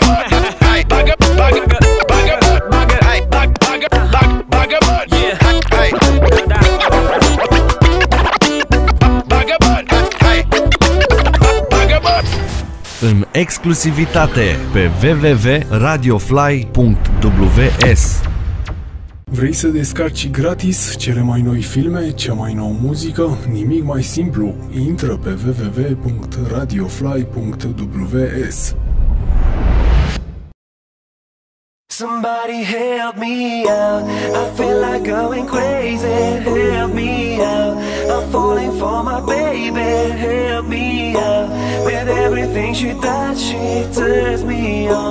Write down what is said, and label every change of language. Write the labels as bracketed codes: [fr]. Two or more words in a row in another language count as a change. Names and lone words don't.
[ro] În exclusivitate pe www.radiofly.ws. Vrei să descarci gratis cele mai noi filme, cea mai nouă muzică? Nimic mai simplu, intră pe www.radiofly.ws. [en] Somebody help me out, I feel like going crazy. Help me out, I'm falling for my baby. Help me out, with everything she does, she turns me on.